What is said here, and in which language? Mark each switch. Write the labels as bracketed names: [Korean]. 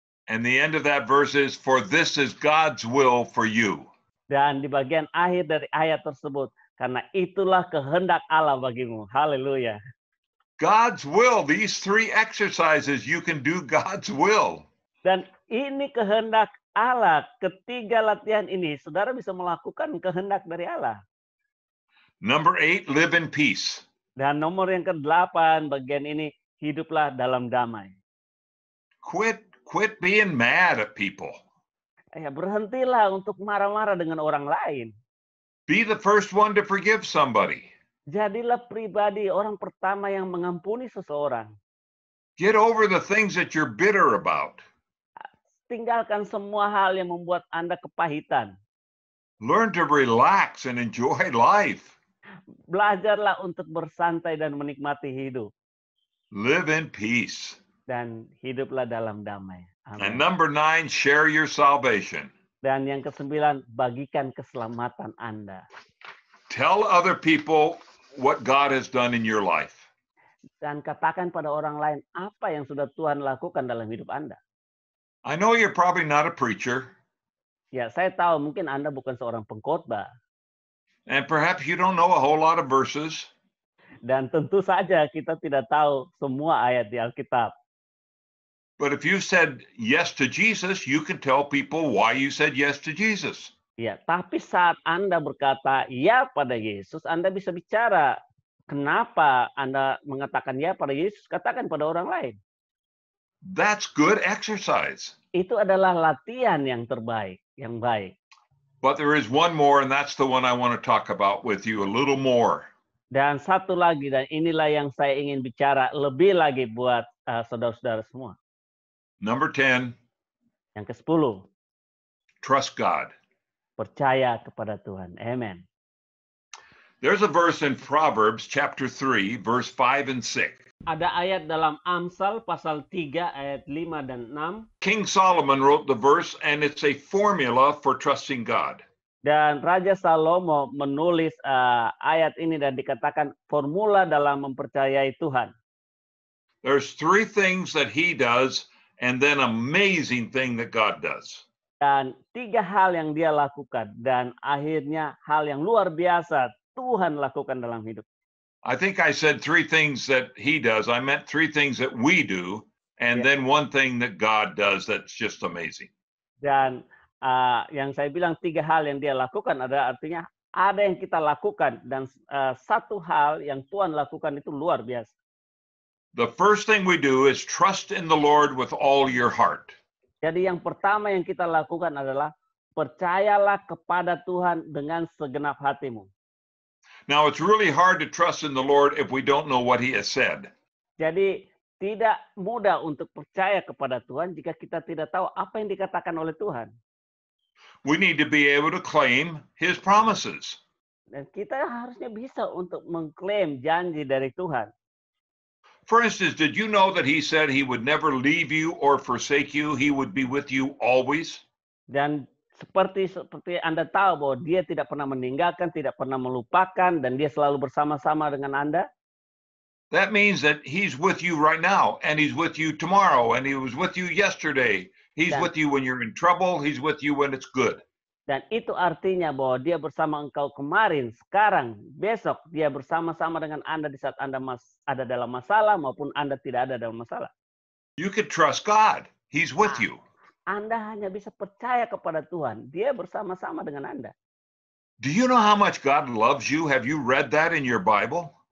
[English] And the end of that verse is, for this is God's will for you. [Indonesian] Dan di bagian akhir dari ayat tersebut, karena itulah kehendak Allah bagimu. Haleluya. [English] God's will, these 3 exercises, you can do God's will. [Indonesian] Dan ini kehendak Allah. Ketiga latihan ini, saudara bisa melakukan kehendak dari Allah. [English] Number 8, live in peace. [Indonesian] Dan nomor yang ke-8, bagian ini, hiduplah dalam damai. [English] Quit being mad at people. [Indonesian] Ya, berhentilah untuk marah-marah dengan orang lain. [English] Be the first one to forgive somebody. [Indonesian] Jadilah pribadi orang pertama yang mengampuni seseorang. [English] Get over the things that you're bitter about. [Indonesian] Tinggalkan semua hal yang membuat Anda kepahitan. [English] Learn to relax and enjoy life. [Indonesian] Belajarlah untuk bersantai dan menikmati hidup. [English] Live in peace. [Indonesian] Dan hiduplah dalam damai. [English] And [Indonesian] Amin. [English] number 9, share your salvation. [Indonesian] Dan yang ke-9, bagikan keselamatan Anda. [English] Tell other people what God has done in your life. [Indonesian] Dan katakan pada orang lain apa yang sudah Tuhan lakukan dalam hidup Anda. [English] I know you're probably not a preacher, [Indonesian] Ya, saya tahu mungkin Anda bukan seorang pengkhotbah. [English] and perhaps you don't know a whole lot of verses, [Indonesian] Dan tentu saja kita tidak tahu semua ayat di Alkitab. [English] but if you said yes to Jesus, you can tell people why you said yes to Jesus. [Indonesian] Ya, tapi saat Anda berkata ya pada Yesus, Anda bisa bicara kenapa Anda mengatakan ya pada Yesus, katakan pada orang lain. [English] That's good exercise. [Indonesian] Itu adalah latihan yang terbaik, yang baik. [English] But there is one more, and that's the one I want to talk about with you a little more. [Indonesian] Dan satu lagi, dan inilah yang saya ingin bicara lebih lagi buat saudara-saudara semua. [English] Number 10, [Indonesian] Yang ke-10, [English] trust God. [Indonesian] percaya kepada Tuhan. Amen. [English] There's a verse in Proverbs chapter 3, verse 5 and 6. [Indonesian] Ada ayat dalam Amsal pasal 3 ayat 5 dan 6. [English] King Solomon wrote the verse, and it's a formula for trusting God. [Indonesian] Dan Raja Salomo menulis ayat ini dan dikatakan formula dalam mempercayai Tuhan. [English] There's 3 things that he does, and then amazing thing that God does. [Indonesian] Dan 3 hal yang dia lakukan. Dan akhirnya hal yang luar biasa Tuhan lakukan dalam hidup. [English] I think I said 3 things that he does. I meant 3 things that we do, and Yeah. then 1 thing that God does that's just amazing. [Indonesian] Dan yang saya bilang 3 hal yang dia lakukan adalah artinya ada yang kita lakukan. Dan 1 hal yang Tuhan lakukan itu luar biasa. [English] The first thing we do is trust in the Lord with all your heart. [Indonesian] Jadi yang pertama yang kita lakukan adalah percayalah kepada Tuhan dengan segenap hatimu. [English] Now, it's really hard to trust in the Lord if we don't know what he has said. [Indonesian] Jadi tidak mudah untuk percaya kepada Tuhan jika kita tidak tahu apa yang dikatakan oleh Tuhan. [English] We need to be able to claim his promises. [Indonesian] Dan kita harusnya bisa untuk mengklaim janji dari Tuhan. [English] For instance, did you know that he said he would never leave you or forsake you? He would be with you always. [Indonesian] Dan Seperti Anda tahu bahwa dia tidak pernah meninggalkan, tidak pernah melupakan, dan dia selalu bersama-sama dengan Anda. [English] That means that he's with you right now, and he's with you tomorrow, and he was with you yesterday. He's [Indonesian] Dan, [English] with you when you're in trouble. He's with you when it's good. [Indonesian] dan itu artinya bahwa dia bersama engkau kemarin, sekarang, besok. Dia bersama-sama dengan Anda di saat Anda ada dalam masalah maupun Anda tidak ada dalam masalah. [English] You can trust God. He's with you. [Indonesian] Anda hanya bisa percaya kepada Tuhan. Dia bersama-sama dengan Anda. [English] Do you know how much God loves you? Have you read that in your Bible?